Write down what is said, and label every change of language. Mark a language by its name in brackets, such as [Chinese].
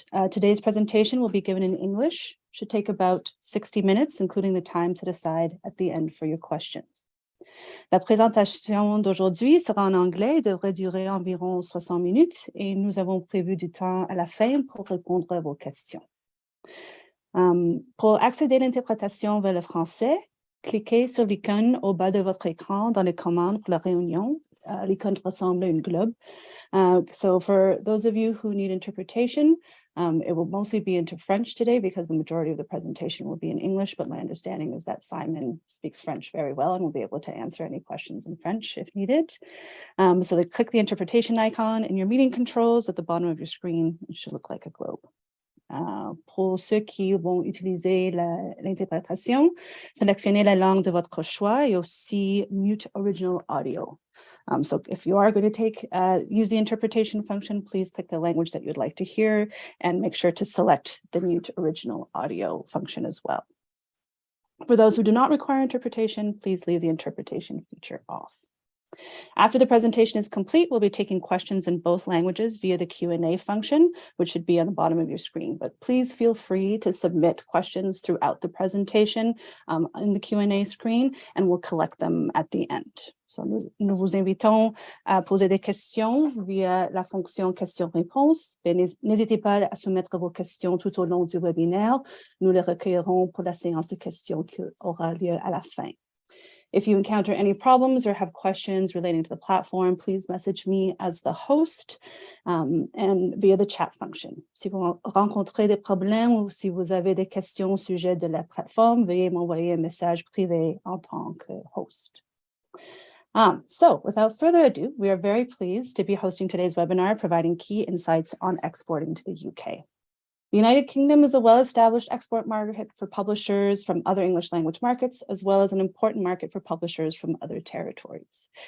[English] Today's presentation will be given in English. Should take about 60 minutes, including the time set aside at the end for your questions. [French] La présentation d'aujourd'hui sera en anglais et devrait durer environ 60 minutes et nous avons prévu du temps à la fin pour répondre à vos questions. Pour accéder à l'interprétation vers le français, cliquez sur l'icône au bas de votre écran dans les commandes pour la réunion. L'icône ressemble à une globe. [English] So for those of you who need interpretation, it will mostly be into French today because the majority of the presentation will be in English, but my understanding is that Simon speaks French very well and will be able to answer any questions in French if needed. So click the interpretation icon in your meeting controls at the bottom of your screen. It should look like a globe. [French] Pour ceux qui vont utiliser l'interprétation, sélectionnez la langue de votre choix et aussi [English] mute original audio. So if you are going to use the interpretation function, please click the language that you'd like to hear and make sure to select the mute original audio function as well. For those who do not require interpretation, please leave the interpretation feature off. After the presentation is complete, we'll be taking questions in both languages via the Q&A function, which should be on the bottom of your screen. But please feel free to submit questions throughout the presentation in the Q&A screen, and we'll collect them at the end. [French] So nous vous invitons à poser des questions via la fonction questions-réponses. N'hésitez pas à soumettre vos questions tout au long du webinaire. Nous les recueillerons pour la séance de questions qui aura lieu à la fin. [English] If you encounter any problems or have questions relating to the platform, please message me as the host and via the chat function. [French] Si vous rencontrez des problèmes ou si vous avez des questions au sujet de la plateforme, veuillez m'envoyer un message privé en tant que host. [English] So without further ado, we are very pleased to be hosting today's webinar, providing key insights on exporting to the UK. The United Kingdom is a well-established export market for publishers from other English language markets, as well as an important market for publishers from other territories.